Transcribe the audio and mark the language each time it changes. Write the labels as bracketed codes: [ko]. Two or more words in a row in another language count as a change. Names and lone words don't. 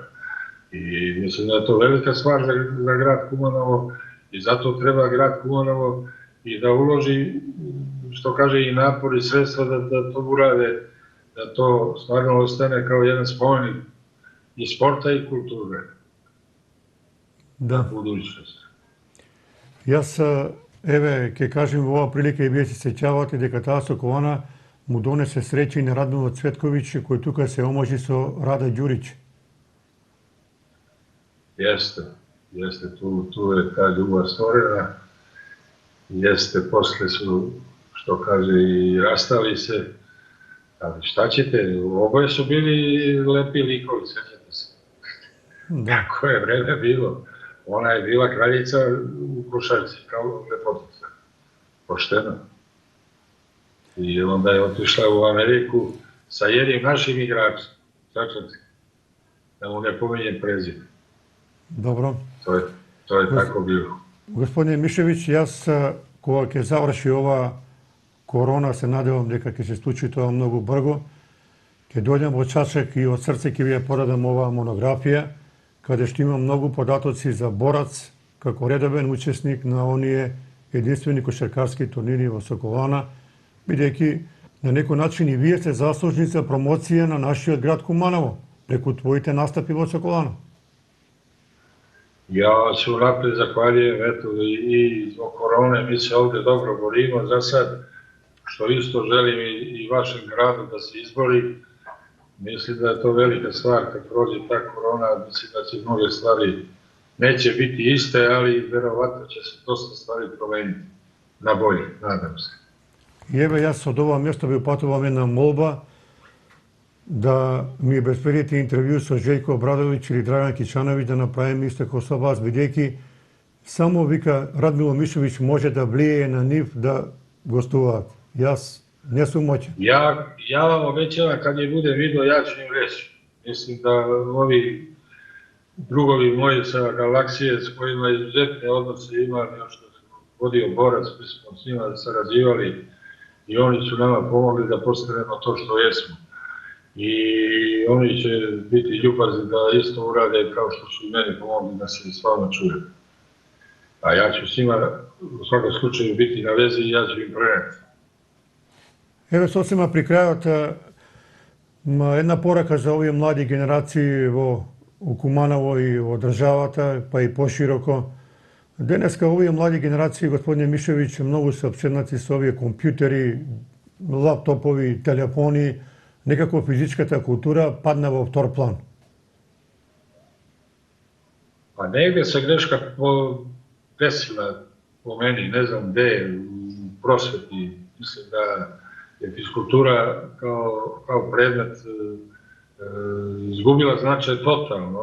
[sr] I mislim da je to velika stvar za grad Kumanovo i zato treba grad Kumanovo i da uloži, što kaže, i napor i sredstva da to urade, da to stvarno ostane kao jedan spomenik i sporta i kulture. Da. Budućnost. [mk] Јас, еве, ќе кажем во оваа прилика и вие се сеќавате дека таа Сокована му донесе среќа и на Радмило Цветковиќ, кој тука се омажи со Рада Ѓуриć. [sr] Jeste, tu je ta ljubav stvorena, jeste, posle su, što kaže, i rastali se, ali šta ćete, oboje su bili lepi likovi, sećate se. Kako je vreme bilo, ona je bila kraljica u košarci, kao lepotica, pošteno. I onda je otišla u Ameriku sa jednim našim igračem, sačate, da mu ne pominjem prezime. [mk] Добро. [sr] To je tako bilo. [mk] Господине Мишевиќ, јас кога ќе заврши ова корона, се надевам дека ќе се случи тоа многу брзо. Ќе дојдем во Чачек и од срце ќе ви ја подадам оваа монографија, каде што има многу податоци за борац, како редовен учесник на оние единствени кошаркарски турнири во Соколана, бидејќи на некој начин и вие сте заслужни за промоција на нашиот град Куманово, преку твоите настапи во Соколана. [sr] Ja se unapred zahvaljujem, eto, i zbog korone, mi se ovde dobro borimo za sad, što isto želim i vašem gradu da se izbori. Mislim da je to velika stvar kad prođe ta korona, mislim da će mnoge stvari neće biti iste, ali verovatno će se dosta stvari promeniti na bolje, nadam se. [mk] И еве, јас од ова место ви упатувам една молба да ми обезбедите интервју со Жејко Обрадовиќ или Драган Кичановиќ да направиме исто како со вас, бидејќи само, вика, Радмило Мишевиќ може да влијае на нив да гостуваат. Јас не сум моќен. [sr] Ja vam obećavam, kad je bude video, ja ću im reći. Mislim da ovi drugovi moji sa Galaksije, s kojima izuzetne odnose imali, što sam vodio borac, mi smo s njima sarađivali i oni su nama pomogli da postanemo to što jesmo. I oni će biti ljubazni da isto urade kao što su i meni pomogli da se s vama čuje. A ja ću s njima u svakom slučaju biti na vezi i ja ću im preneti. [mk] Еве, сосема при крајот, една порака за овие млади генерации во Куманово и во државата, па и пошироко. Денеска овие млади генерации, господине Мишевиќ, многу се опседнати со овие компјутери, лаптопови, телефони, некако физичката култура падна во втор план. [sr] Pa negde se greška desila po meni, ne znam gde, u prosveti. Mislim da je fiskultura kao predmet izgubila značaj totalno.